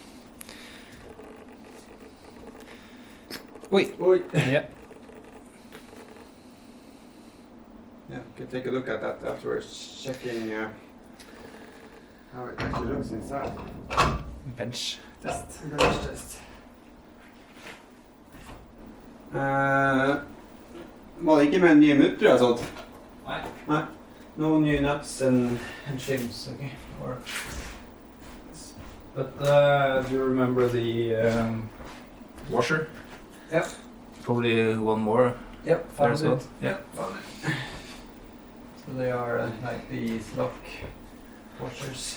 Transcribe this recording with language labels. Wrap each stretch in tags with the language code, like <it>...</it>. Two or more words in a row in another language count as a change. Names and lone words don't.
<en>Wait. Oi. Yeah. Yeah, you can take a look at that afterwards, checking how it actually looks inside. Bench test. Bench test.</en> <no>Var det ikke med nye mutter og sånt? Nei.</no> <en>No new nuts and shims, okay? Or, but do you remember the washer? Yep. Probably one more. Yep, There as well. Yeah. Found it. So they are like these lock washers.</en>